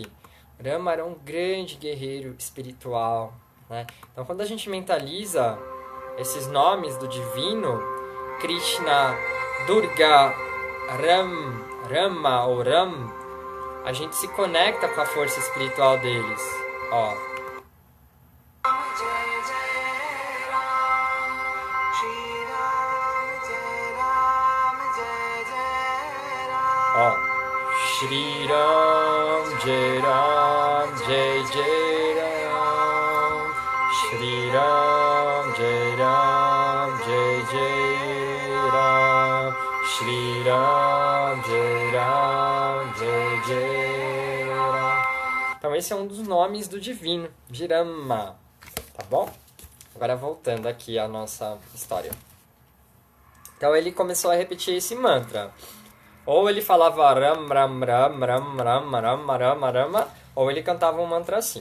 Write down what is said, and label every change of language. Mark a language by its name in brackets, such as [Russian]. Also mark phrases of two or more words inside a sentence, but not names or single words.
[Portuguese] Rama era um grande guerreiro espiritual, né? Então, quando a gente mentaliza esses nomes do divino, Krishna, Durga, Rama ou Ram, a gente se conecta com a força espiritual deles. Ó. [Sanskrit] Jai Jai Ram, Shri Ram, Jai Ram, Jai Jai Ram. [Portuguese] Ó. [Sanskrit] Shri Ram, Jai Ram, Jai Jai Ram. Shri Ram, Jai Ram, Jai Jai Ram. Shri Ram, Jai Ram, Jai Jai Ram. [Portuguese] Então esse é um dos nomes do divino, de Rama, tá bom? Agora voltando aqui à nossa história. Então ele começou a repetir esse mantra. Ou ele falava Ram, Ram, Ram, Ram, Ram, Ram, Ram, Rama, ou ele cantava um mantra assim.